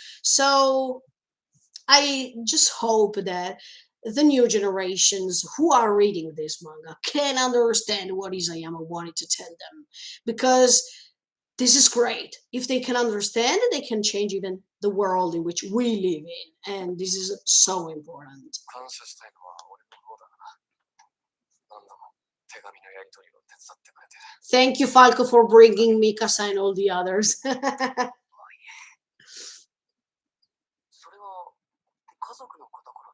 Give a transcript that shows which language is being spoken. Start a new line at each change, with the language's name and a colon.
English: So I just hope that the new generations who are reading this manga can understand what Isayama wanted to tell them, because this is great. If they can understand, they can change even the world in which we live in, and this is so important.
Japanese: 感謝したいのは俺の方だな。何度も手紙のやり取りを手伝ってくれて。
English: Thank you, Falco, for bringing Mikasa and all the others.
Japanese: それは家族のことから。